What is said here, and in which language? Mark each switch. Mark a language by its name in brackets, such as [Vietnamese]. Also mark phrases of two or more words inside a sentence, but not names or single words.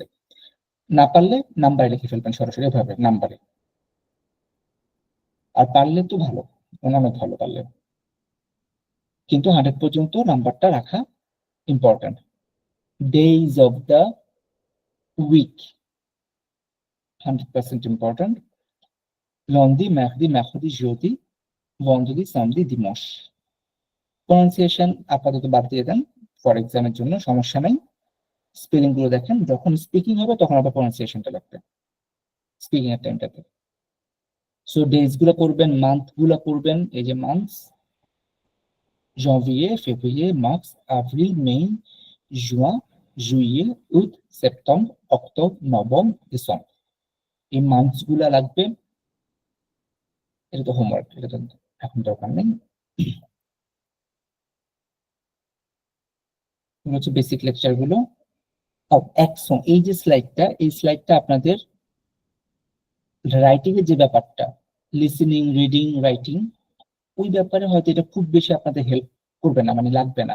[Bangla] না পারলে নাম্বারে লিখে ফেলবেন সরাসরি এভাবে নাম্বারে, আর পারলে তো ভালো, অনেক ভালো পারলে, কিন্তু 100 পর্যন্ত নাম্বারটা রাখা ইম্পর্টেন্ট। [English] days of the week 100% important. [French] lundi, mardi, mercredi, jeudi, vendredi, samedi, dimanche। [Bangla] প্রনাউন্সিয়েশন আপাতত বাদ দিয়ে দেন [English] for examের [Bangla] জন্য, সমস্যা নাই। স্পেলিং গুলো দেখেন, যখন স্পিকিং হবে তখন আবার প্রনাউন্সিয়েশনটা লাগবে স্পিকিং এর টাইমটাতে। সো ডেজ গুলো পড়বেন, মান্থ গুলো পড়বেন, এই যে মান্থস [French] janvier, février, mars, avril, mai, juin, juillet, août, septembre, octobre, novembre, décembre। [Bangla] এই মান্থস গুলা লাগবে। এটা তো হোমওয়ার্ক, এটা তো এখন দরকার নেই। হচ্ছে বেসিক লেকচার গুলো। অ্যাকশন, এই যে স্লাইডটা, এই স্লাইডটা আপনাদের রাইটিং এর যে ব্যাপারটা, [English] listening, reading, writing, [Bangla] ওই ব্যাপারে হয়তো এটা খুব বেশি আপনাদের হেল্প করবে না, মানে লাগবে না।